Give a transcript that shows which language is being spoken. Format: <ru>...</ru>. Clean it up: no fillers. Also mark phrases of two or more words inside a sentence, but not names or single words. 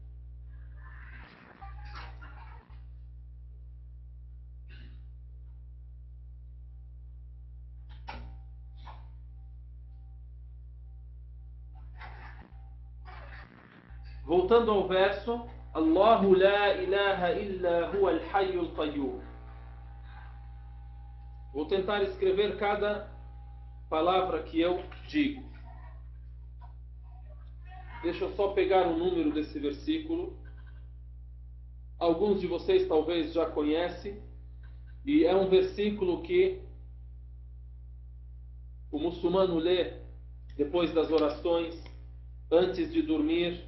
<pt>Voltando ao verso,</pt> <ar>الله لا إله إلا هو الحي القيوم.</ar> <pt>Vou tentar escrever cada palavra que eu digo. Deixa eu só pegar o número desse versículo. Alguns de vocês talvez já conhecem. E é um versículo que o muçulmano lê depois das orações, antes de dormir.</pt>